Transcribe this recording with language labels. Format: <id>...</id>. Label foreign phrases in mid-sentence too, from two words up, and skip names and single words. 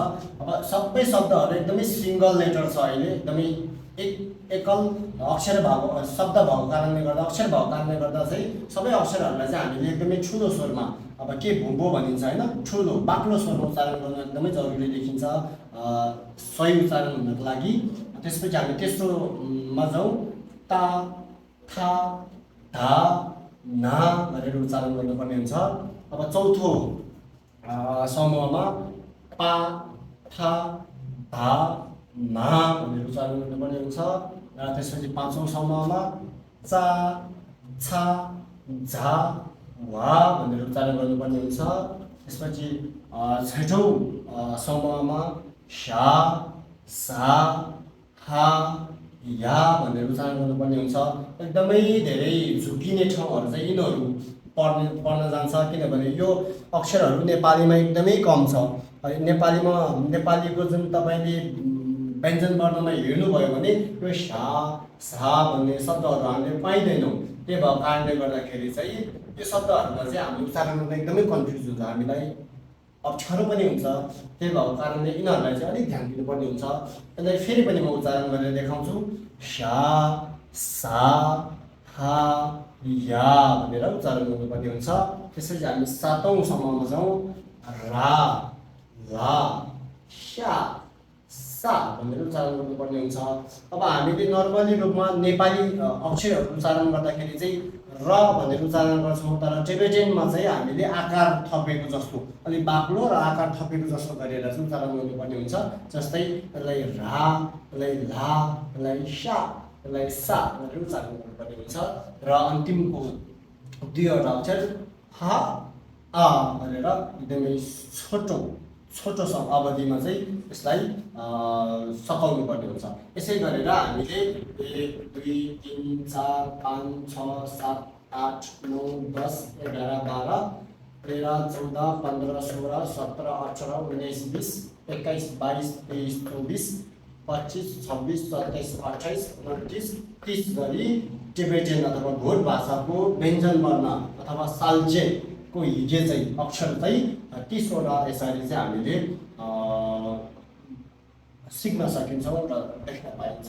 <ne>अब सबै शब्दहरू एकदमै</ne> <en>single letter</en> <ne>छ अहिले, एकदमै एकल अक्षर भएको शब्द भएको कारणले गर्दा, अक्षर भएको कारणले गर्दा चाहिँ सबै अक्षरहरूलाई चाहिँ हामीले एकदमै ठुलो स्वरमा, अब के भुम्बो भनिन्छ होइन, ठुलो बाक्लो स्वरमा उच्चारण गर्नु एकदमै जरुरी देखिन्छ सही उच्चारण हुनको लागि। त्यसपछि हामी तेस्रोमा जाउँ, ता था धा ना भनेर उच्चारण गर्नुपर्ने हुन्छ। अब चौथो समूहमा पा था धा ना भनेर उच्चारण गर्नुपर्ने हुन्छ। र त्यसपछि पाँचौँ समूहमा चा छा झा वा भनेर उच्चारण गर्नुपर्ने हुन्छ। त्यसपछि छैठौँ समूहमा शा सा हा या भनेर उच्चारण गर्नुपर्ने हुन्छ। एकदमै धेरै झुकिने ठाउँहरू चाहिँ यिनीहरू पढ्न जान्छ, किनभने यो अक्षरहरू नेपालीमा एकदमै कम छ। नेपालीको जुन तपाईँले व्यञ्जन वर्णमा हेर्नुभयो भने यो सा सा भन्ने शब्दहरू हामीले पाइँदैनौँ। त्यही भएको कारणले गर्दाखेरि चाहिँ यो शब्दहरूमा चाहिँ हामी उच्चारण गर्न एकदमै कन्फ्युज हुन्छ, हामीलाई अप्ठ्यारो पनि हुन्छ। त्यही भएको कारणले यिनीहरूलाई चाहिँ अलिक ध्यान दिनुपर्ने हुन्छ। यसलाई फेरि पनि म उच्चारण गरेर देखाउँछु, शा सा हा या भनेर उच्चारण गर्नुपर्ने हुन्छ। त्यसपछि हामी सातौँ समूहमा जाउँ, रा ला स्या सा भनेर उच्चारण गर्नुपर्ने हुन्छ। अब हामीले नर्मली रूपमा नेपाली अक्षरहरू उच्चारण गर्दाखेरि चाहिँ र भनेर उच्चारण गर्छौँ, तर टिबेटनमा चाहिँ हामीले आकार थपेको जस्तो, अलिक बाक्लो र आकार थपेको जस्तो गरेर चाहिँ उच्चारण गर्नुपर्ने हुन्छ। जस्तै यसलाई रा, यसलाई ला, यसलाई स्या, यसलाई सा भनेर उच्चारण गर्नुपर्ने हुन्छ। र अन्तिमको दुईवटा अक्षर हा आ भनेर एकदमै छोटो अवधिमा चाहिँ यसलाई सकाउनु पर्ने हुन्छ। यसै गरेर हामीले 1 2 3 4 5 6 7 8 9 10 11 12 13 14 15 16 17 18 19 20 21 22 23 24 25 26 27 28 29 30 गरी टिबेटियन अथवा भोट भाषाको व्यञ्जन वर्ण अथवा साल्जेको हिजे चाहिँ अक्षर चाहिँ 30 वटा यसरी चाहिँ हामीले सिक्न सकिन्छौँ र देख्न पाइन्छ।</ne>